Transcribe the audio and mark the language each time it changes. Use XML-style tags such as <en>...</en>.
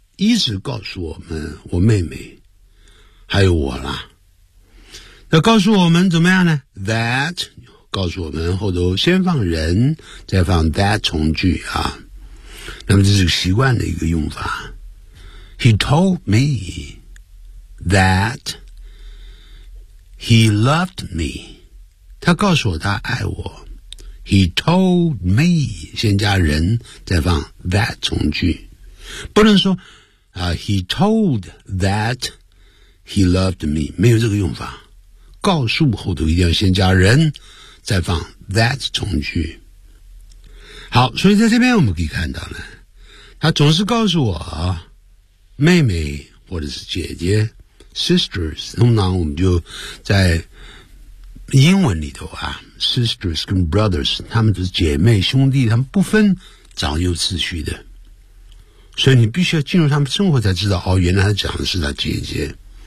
<zh>一直告诉我们，我妹妹还有我啦。那告诉我们怎么样呢？That 告诉我们，后头先放人，再放 that 从句啊。那么这是个习惯的一个用法。</zh> <en>He told me that he loved me.</en> <zh>他告诉我他爱我。</zh> <en>He told me</en> <zh>先加人，再放 that 从句，不能说啊、</zh> <en>He told that he loved me，</en> <zh>没有这个用法。告诉后头一定要先加人，再放 that 从句。好，所以在这边我们可以看到呢，他总是告诉我妹妹或者是姐姐 sisters， 通常我们就在英文里头啊 sisters 跟 brothers， 他们都是姐妹兄弟，他们不分长幼次序的，所以你必须要进入他们生活才知道，哦，原来他讲的是他姐姐。</zh>